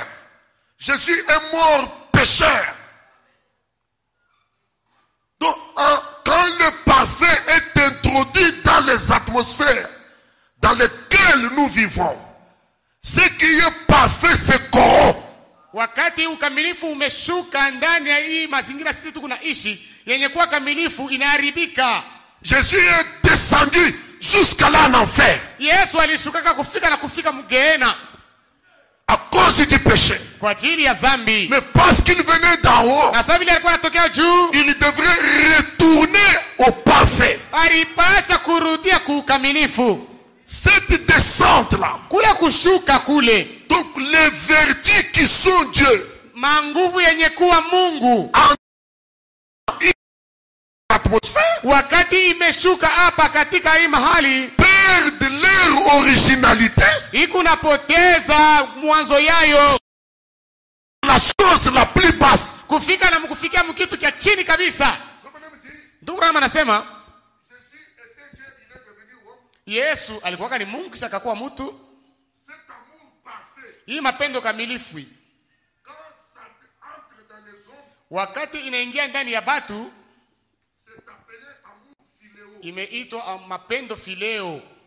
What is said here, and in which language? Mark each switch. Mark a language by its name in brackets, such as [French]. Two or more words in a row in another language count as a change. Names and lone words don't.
[French] Jésus est mort pécheur. Donc, quand le parfait est introduit dans les atmosphères dans lesquelles nous vivons, ce qui est parfait se corrompt. [Swahili] Wakati ukamilifu umeshuka ndani ya hii mazingira sisi tunaishi, yenye kuwa kamilifu inaharibika. [French] Jésus est descendu jusqu'à là en enfer. [Swahili] Yesu alishuka kufika mgeena [French] à cause du péché. [Swahili] Kwa ajili ya dhambi. [French] Mais parce qu'il venait d'en haut, [Swahili] na sababu alikuwa anatokea juu, [French] il devrait retourner au parfait. [Swahili] Alipasha kurudia kukamilifu. [French] Cette descente là, [Swahili] kule kushuka kule, [French] donc les vertus qui sont Dieu, [Swahili] manguvu yenye kuwa Mungu, [French] atmosphère, [Swahili] wakati imeshuka hapa katika hii mahali, [French] perdent leur originalité. [Swahili] Ikunapoteza mwanzo yayo, [French] la chose la plus basse, [Swahili] kufika na mkufikia mkitu kia chini kabisa. Ndugu Rama anasema Yesu alikuwa ni Mungu kisha akakuwa mtu. Hii mapendo kamilifu wakati inaingia ndani ya batu imeitwa mapendo fileo.